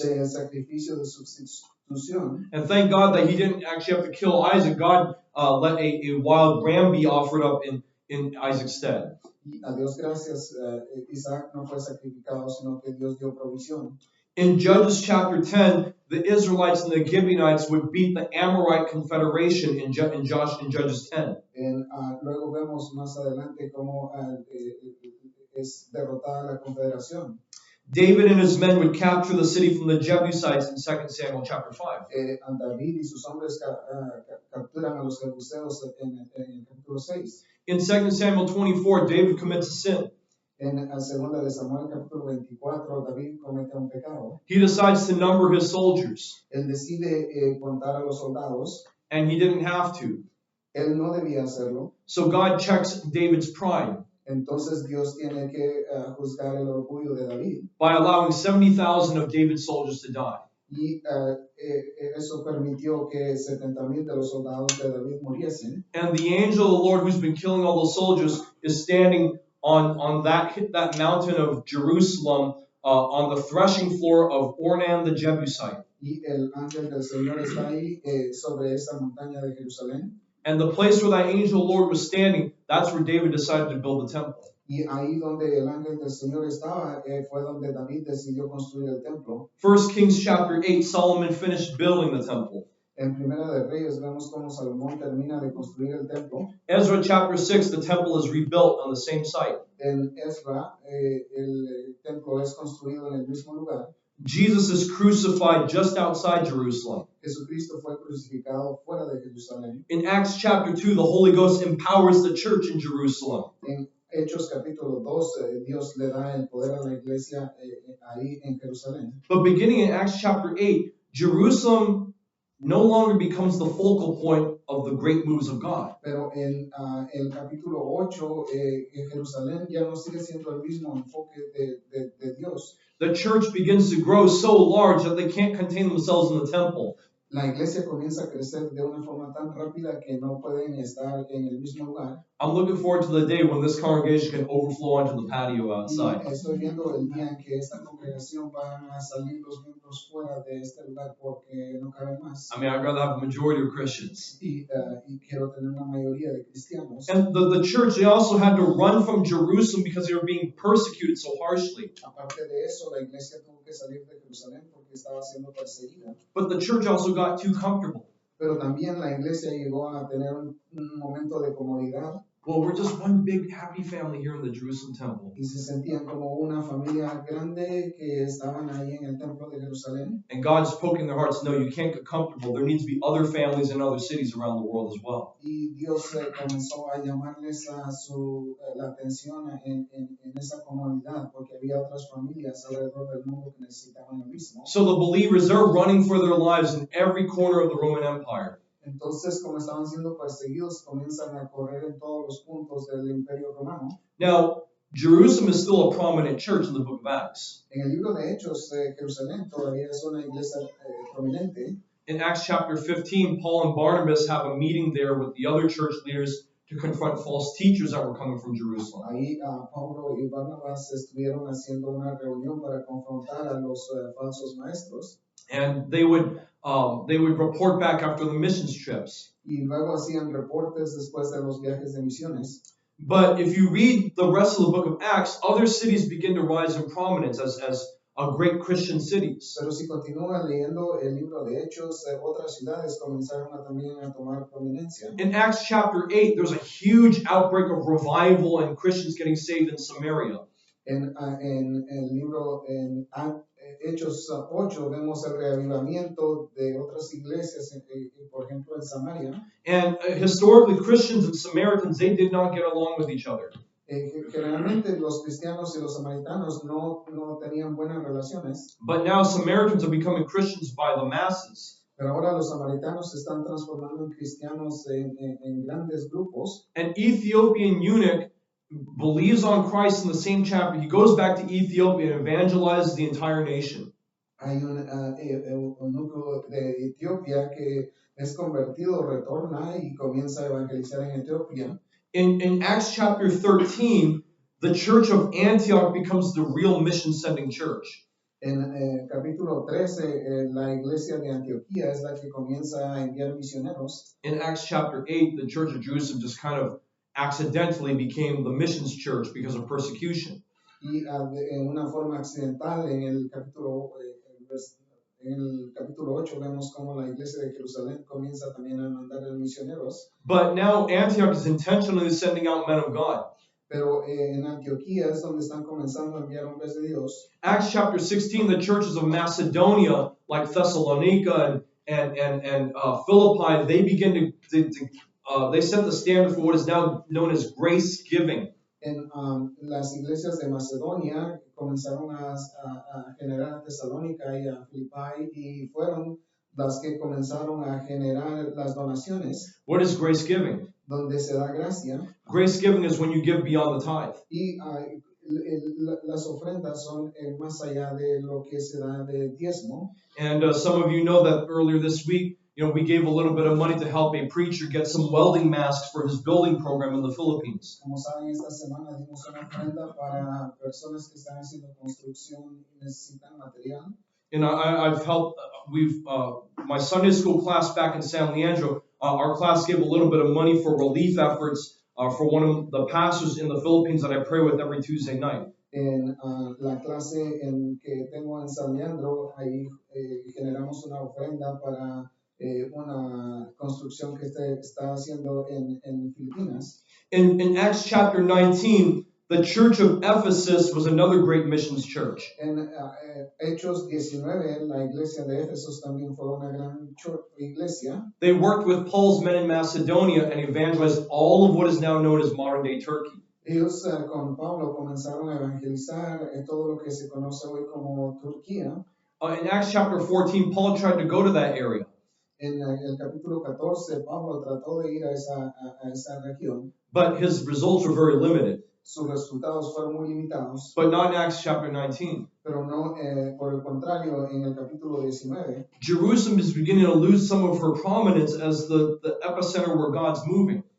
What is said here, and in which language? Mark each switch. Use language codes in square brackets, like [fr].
[es] del sacrificio de sustitución. [en] And thank God that he didn't actually have to kill Isaac. God let a wild ram be offered up in Isaac's stead. [es] Y a Dios gracias, Isaac no fue sacrificado, sino que Dios dio provisión. [en] In Judges chapter 10, the Israelites and the Gibeonites would beat the Amorite confederation in Judges 10. [es] Luego vemos más adelante cómo es derrotada la confederación. [en] David and his men would capture the city from the Jebusites in 2 Samuel chapter 5. [es] David y sus hombres capturan a los jebuseos en el capítulo 6. [en] In 2 Samuel 24, David commits a sin. [es] En la segunda de Samuel capítulo 24, David comete un pecado. [en] He decides to number his soldiers, [es] Él decide contar a los soldados. [en] and he didn't have to. [es] Él no debía hacerlo. [en] So God checks David's pride [es] Entonces Dios tiene que juzgar el orgullo de David. [en] by allowing 70,000 of David's soldiers to die. [es] Y eso permitió que 70,000 de los soldados de David muriesen. [en] And the angel of the Lord who's been killing all those soldiers is standing on that mountain of Jerusalem on the threshing floor of Ornan the Jebusite. [es] Y el ángel del Señor está ahí sobre esa montaña de Jerusalén. [en] And the place where that angel of the Lord was standing, that's where David decided to build the temple. [es] Y ahí donde el ángel del Señor estaba fue donde David decidió construir el templo. [en] 1 Kings chapter 8, Solomon finished building the temple. [es] En Primera de Reyes vemos cómo Salomón termina de construir el templo. [en] Ezra chapter 6, the temple is rebuilt on the same site. [es] En Ezra, el templo es construido en el mismo lugar. [en] Jesus is crucified just outside Jerusalem. [es] Jesucristo fue crucificado fuera de Jerusalén. [en] In Acts chapter 2, the Holy Ghost empowers the church in Jerusalem. [es] En Hechos capítulo 2, Dios le da el poder a la iglesia ahí en Jerusalén. [en] But beginning in Acts chapter 8, Jerusalem no longer becomes the focal point of the great moves of God. [es] Pero en el capítulo 8, Jerusalén ya no sigue siendo el mismo enfoque de Dios. [en] The church begins to grow so large that they can't contain themselves in the temple. [es] La iglesia comienza a crecer de una forma tan rápida que no pueden estar en el mismo lugar. [en] I'm looking forward to the day when this congregation can overflow onto the patio outside. [es] Y estoy viendo el día en que esta congregación van a salir los miembros fuera de este lugar porque no caben más. [en] I mean, I'd rather have a majority of Christians. [es] Y quiero tener una mayoría de cristianos. [en] And the church, they also had to run from Jerusalem because they were being persecuted so harshly. [es] Aparte de eso, la iglesia tuvo que salir de Jerusalén porque estaba siendo perseguida. [en] But the church also got too comfortable. [es] Pero también la iglesia llegó a tener un momento de comodidad. [en] Well, we're just one big happy family here in the Jerusalem temple. [es] Y se sentían como una familia grande que estaban ahí en el templo de Jerusalén. [en] And God's poking their hearts, no, you can't get comfortable. There needs to be other families in other cities around the world as well. [es] Y Dios comenzó a llamarles la atención en esa comunidad porque había otras familias alrededor del mundo que necesitaban lo mismo. [en] So the believers, they're running for their lives in every corner of the Roman Empire. [es] Entonces, como estaban siendo perseguidos, comienzan a correr en todos los puntos del Imperio Romano. [en] Now, Jerusalem is still a prominent church in the book of Acts. [es] En el libro de Hechos, Jerusalén todavía es una iglesia prominente. [en] In Acts chapter 15, Paul and Barnabas have a meeting there with the other church leaders to confront false teachers that were coming from Jerusalem. [es] Ahí Pablo y Barnabas estuvieron haciendo una reunión para confrontar a los falsos maestros. [en] and they would report back after the missions trips. [es] Y luego hacían reportes después de los viajes de misiones. [en] But if you read the rest of the book of Acts, other cities begin to rise in prominence as great Christian cities. [es] Pero si continúan leyendo el libro de Hechos, otras ciudades comenzaron también a tomar prominencia. [en] In Acts chapter 8, there's a huge outbreak of revival and Christians getting saved in Samaria. [es] En el libro, Hechos 8, vemos el reavivamiento de otras iglesias, por ejemplo en Samaria. [en] And historically, Christians and Samaritans, they did not get along with each other. [es] Generalmente los cristianos y los samaritanos no tenían buenas relaciones. [en] But now Samaritans are becoming Christians by the masses. [es] Pero ahora los samaritanos se están transformando en cristianos en grandes grupos. [en] An Ethiopian eunuch believes on Christ in the same chapter. He goes back to Ethiopia and evangelizes the entire nation. [es] Hay un eunuco de Etiopía que es convertido, retorna y comienza a evangelizar en Etiopía. [en] In Acts chapter 13, the church of Antioch becomes the real mission-sending church. [es] En capítulo 13, la iglesia de Antioquía es la que comienza a enviar misioneros. [en] In Acts chapter 8, the church of Jerusalem just kind of accidentally became the missions church because of persecution. [es] Y en una forma accidental, en el capítulo 8 vemos cómo la iglesia de Jerusalén comienza también a mandar misioneros. [en] But now Antioch is intentionally sending out men of God. [es] Pero en Antioquía es donde están comenzando a enviar hombres de Dios. [en] Acts chapter 16, the churches of Macedonia, like Thessalonica and Philippi, they begin they set the standard for what is now known as grace giving. [es] En las iglesias de Macedonia comenzaron a generar a Tesalónica y a Filipai y fueron las que comenzaron a generar las donaciones. [en] What is grace giving? [es] Donde se da gracia. [en] Grace giving is when you give beyond the tithe. [es] Y las ofrendas son más allá de lo que se da de diezmo. [en] And some of you know that earlier this week, we gave a little bit of money to help a preacher get some welding masks for his building program in the Philippines. [es] Como saben, esta semana dimos una ofrenda para personas que están haciendo construcción y necesitan material. [en] And I've helped. My Sunday school class back in San Leandro, our class gave a little bit of money for relief efforts for one of the pastors in the Philippines that I pray with every Tuesday night. [es] En la clase que tengo en San Leandro, ahí generamos una ofrenda para una construcción que está haciendo en Filipinas. [en] In Acts chapter 19, the church of Ephesus was another great missions church. [es] En Hechos 19, la iglesia de Éfeso también fue una gran iglesia. [en] They worked with Paul's men in Macedonia and evangelized all of what is now known as modern-day Turkey. [es] Ellos con Pablo comenzaron a evangelizar todo lo que se conoce hoy como Turquía. [en] In Acts chapter 14, Paul tried to go to that area. [es] En el capítulo 14, Pablo trató de ir a esa región. [en] But his results were very limited. [es] Sus resultados fueron muy limitados. [en] But not in Acts chapter 19. [es] Pero no, por el contrario, en el capítulo 19. [en] Jerusalem is beginning to lose some of her prominence as the epicenter where God's moving.